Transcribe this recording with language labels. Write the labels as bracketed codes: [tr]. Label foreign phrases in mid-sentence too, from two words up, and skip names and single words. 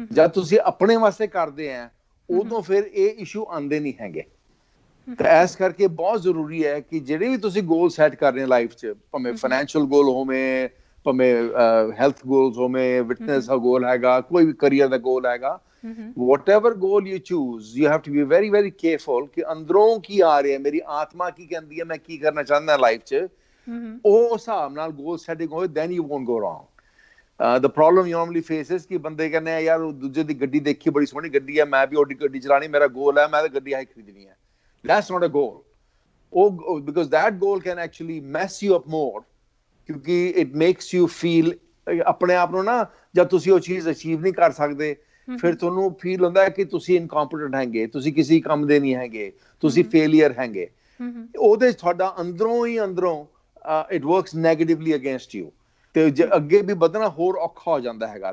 [pa] ਜਦ ਤੁਸੀਂ ਆਪਣੇ ਵਾਸਤੇ ਕਰਦੇ ਆ ਉਦੋਂ ਫਿਰ ਇਹ ਇਸ਼ੂ ਆਉਂਦੇ ਨਹੀਂ ਹੈਗੇ। ਤਾਂ ਇਸ ਕਰਕੇ ਬਹੁਤ ਜ਼ਰੂਰੀ ਹੈ ਕਿ ਜਿਹੜੇ ਵੀ ਤੁਸੀਂ [en] goal set [pa] ਕਰ ਰਹੇ ਲਾਈਫ 'ਚ, ਭਾਵੇਂ [en] financial goal [pa] ਹੋਵੇ, ਭਾਵੇਂ [en] health goals [pa] ਹੋਵੇ, ਫਿਟਨੈਸ ਦਾ ਗੋਲ ਹੈਗਾ, ਕੋਈ ਵੀ ਕਰੀਅਰ ਦਾ ਗੋਲ ਹੈਗਾ, [en] whatever goal you choose, you have to be very very careful [pa] ਕਿ ਅੰਦਰੋਂ ਕੀ ਆ ਰਿਹਾ, ਮੇਰੀ ਆਤਮਾ ਕੀ ਕਹਿੰਦੀ ਹੈ, ਮੈਂ ਕੀ ਕਰਨਾ ਚਾਹੁੰਦਾ ਲਾਈਫ 'ਚ, ਉਹ ਹਿਸਾਬ ਨਾਲ [en] goal setting [pa] ਹੋਵੇ, [en] then you won't go wrong. The problem you normally face [pa] is ਕਿ ਬੰਦੇ ਕਹਿੰਦੇ ਆ ਯਾਰ ਦੂਜੇ ਦੀ ਗੱਡੀ ਦੇਖੀ ਬੜੀ ਸੋਹਣੀ ਗੱਡੀ ਹੈ, ਮੈਂ ਵੀ ਉਹਦੀ ਗੱਡੀ ਚਲਾਣੀ, ਮੇਰਾ ਗੋਲ ਹੈ ਮੈਂ ਤਾਂ ਗੱਡੀ ਆਹੀ ਖਰੀਦਣੀ ਹੈ। [en] That's not a goal. Because that goal can actually mess you up more, [pa] ਕਿਉਂਕਿ [en] it makes you feel [pa] ਆਪਣੇ ਆਪ ਨੂੰ ਨਾ, ਜਦ ਤੁਸੀਂ ਉਹ ਚੀਜ਼ ਅਚੀਵ ਨਹੀਂ ਕਰ ਸਕਦੇ ਫਿਰ ਤੁਹਾਨੂੰ ਫੀਲ ਹੁੰਦਾ ਹੈ ਕਿ ਤੁਸੀਂ ਇਨਕੰਪੀਟੈਂਟ ਹੈਗੇ, ਤੁਸੀਂ ਕਿਸੇ ਕੰਮ ਦੇ ਨਹੀਂ ਹੈਗੇ, ਤੁਸੀਂ ਫੇਲੀਅਰ ਹੈਗੇ। ਉਹਦੇ ਤੁਹਾਡਾ ਅੰਦਰੋਂ ਹੀ ਅੰਦਰੋਂ [en] it works negatively against you, [pa] ਤੇ ਅੱਗੇ ਵੀ ਵਧਣਾ ਹੋਰ ਔਖਾ ਹੋ ਜਾਂਦਾ ਹੈਗਾ।